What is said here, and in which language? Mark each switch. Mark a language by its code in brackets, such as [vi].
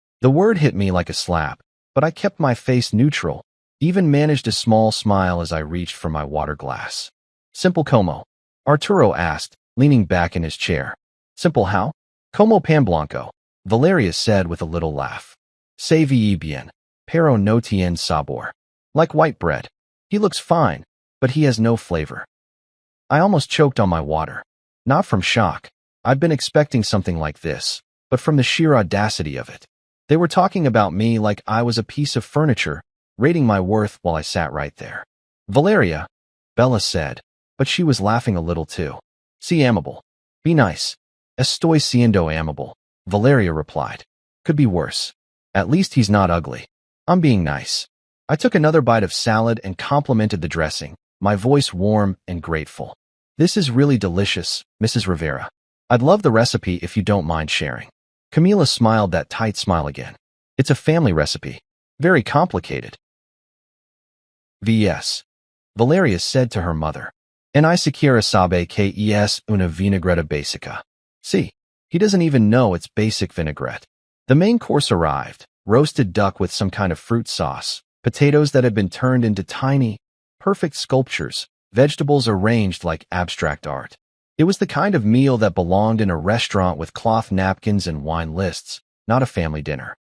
[en] The word hit me like a slap, but I kept my face neutral, even managed a small smile as I reached for my water glass. [es] Simple como? [en] Arturo asked, leaning back in his chair. Simple how? [es] Como pan blanco, [en] Valeria said with a little laugh. [es] Se ve bien, pero no tiene sabor. [en] Like white bread. He looks fine, but he has no flavor. I almost choked on my water. Not from shock. I'd been expecting something like this, but from the sheer audacity of it. They were talking about me like I was a piece of furniture, rating my worth while I sat right there. Valeria, Bella said, but she was laughing a little too. [es] Sea amable. [en] Be nice. [es] Estoy siendo amable, Valeria replied. [en] Could be worse. At least he's not ugly. I'm being nice. I took another bite of salad and complimented the dressing, my voice warm and grateful. This is really delicious, Mrs. Rivera. I'd love the recipe if you don't mind sharing. Camila smiled that tight smile again. It's a family recipe. Very complicated. V.S. Valeria said to her mother. [es] En ni siquiera sabe que es una vinagreta básica. [en] See, he doesn't even know it's basic vinaigrette. The main course arrived, roasted duck with some kind of fruit sauce, potatoes that had been turned into tiny, perfect sculptures, vegetables arranged like abstract art. It was the kind of meal that belonged in a restaurant with cloth napkins and wine lists, not a family dinner.